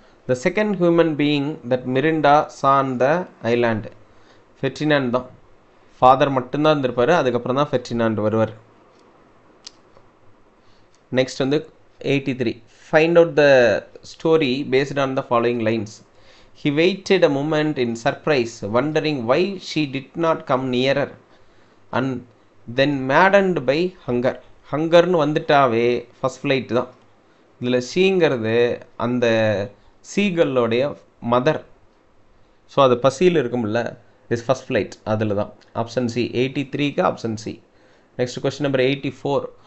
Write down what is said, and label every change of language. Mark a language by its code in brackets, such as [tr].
[en] The second human being that Miranda saw the island. Ferdinand தான். [ta] Father மட்டும்தான் இருந்திருப்பார், அதுக்கப்புறம் தான் ஃபெர்டினாண்ட் வருவார். [en] Next வந்து 83. Find out the story based on the following lines. He waited a moment in surprise, wondering why she did not come nearer, and then maddened by hunger. [ta] ஹங்கர்னு வந்துட்டாவே first flight தான். இதில் சீங்கிறது அந்த சீகல்லோடைய mother. So அது பசியில் இருக்கும்ல, is first flight, அதில் தான். Option C. 83க்கு option C. Next question number 84.